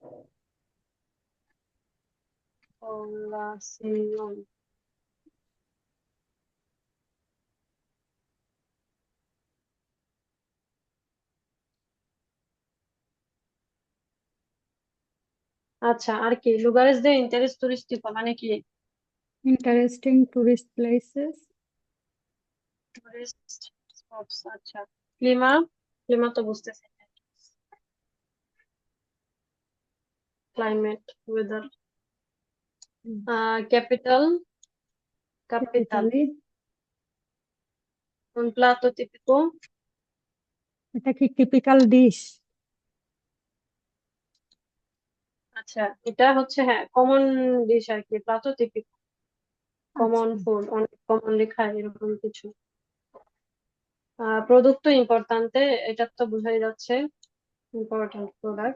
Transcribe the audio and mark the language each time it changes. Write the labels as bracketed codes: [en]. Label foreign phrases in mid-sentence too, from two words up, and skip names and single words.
[es] población। [bn] আচ্ছা, আর কি [es] lugares de interés turístico [bn] মানে কি? [en] interesting tourist places. tourist spots. [bn] আচ্ছা, ক্লিমা, ক্লিমা তো বুঝতেছি, [en] climate, weather. [bn] ক্যাপিটাল, ক্যাপিটাল। ইতালি। [es] un plato típico। [bn] এটা কি [en] typical dish? [bn] আচ্ছা, এটা হচ্ছে হ্যাঁ [en] common dish [bn] আর কি, [es] plato típico, [bn] কমন আচ্ছা, ফুড, অনেক কমনলি খায় এরকম কিছু। [es] producto importante, [bn] এটা তো বোঝাই যাচ্ছে, [en] important product.